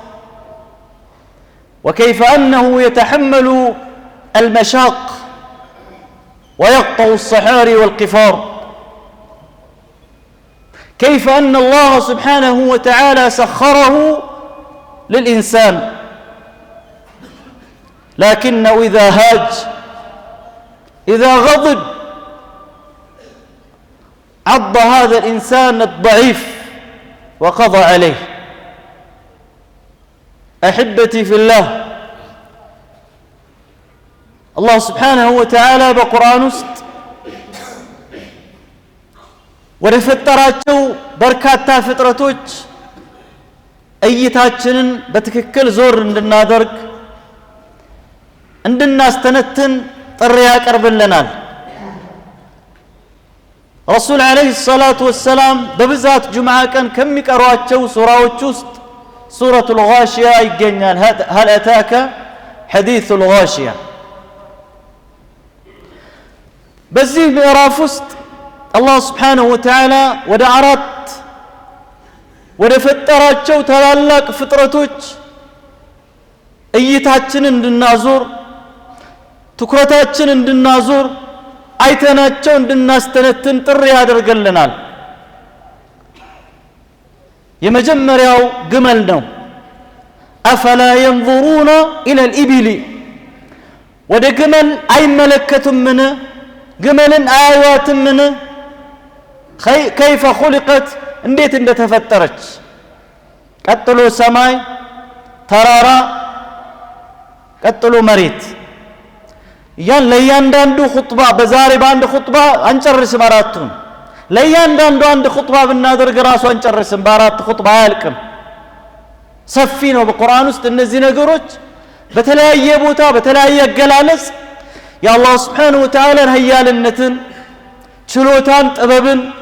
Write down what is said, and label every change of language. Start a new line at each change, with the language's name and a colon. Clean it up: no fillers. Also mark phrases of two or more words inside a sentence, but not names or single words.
Arabic: وكيف أنه يتحمل المشاق ويقطع الصحاري والقفار، كيف أن الله سبحانه وتعالى سخره للإنسان، لكنه إذا هاج إذا غضب عض هذا الإنسان الضعيف وقضى عليه.
Amharic: أحبتي في الله، الله سبحانه وتعالى بقرآن ውስጥ ወደ ፈጠራቸው በርካታ ፍጥረቶች እይታችንን በትክክል ዞር እንድናደርግ እንድናስተነትን ጥሪ ያቀርብልናል። ረሱል
Arabic: عليه الصلاة والسلام
Amharic: በብዛት ጁምዓ ቀን ከሚቀሯቸው ሱራዎች ውስጥ ሱረቱል ጋሺያ ይገኛል።
Arabic: هل أتاك حديث الغاشية።
Amharic: በዚህ ምዕራፍ ውስጥ አላህ
Arabic: سبحانه وتعالى
Amharic: ወደ አራት ወደ ፈጠራቸው ታላላቅ ፍጥረቶች እይታችንን እንድናዞር ትኩረታችን እንድናዞር አይተናቸው እንድናስተነትን ጥሪ ያደርገልናል። የመጀመሪያው ግመል ነው።
Arabic: أفلا ينظرون إلى الإبل
Amharic: ወደ ግመል አይመለከቱምን? ግመልን አያዩአትምን?
Arabic: كيف خلقت
Amharic: እንዴት እንደተፈጠረች። ቀጥሎ ሰማይ፣ ተራራ፣ ቀጥሎ መሬት። ለእያንዳንዱ ኹጥባ በዛሬ በአንድ ኹጥባ አንጨርስም አራቱን። ለእያንዳንዱ አንድ ኹጥባ ብናደርግ ራሱ አንጨርስም፣ በአራት ኹጥባ አያልቅም። ሰፊ ነው በቁርአን ውስጥ እነዚህ ነገሮች በተለያየ ቦታ በተለያየ አገላለጽ የአላህ
Arabic: سبحانه وتعالى
Amharic: ኃያልነትን ችሎታን ጥበብን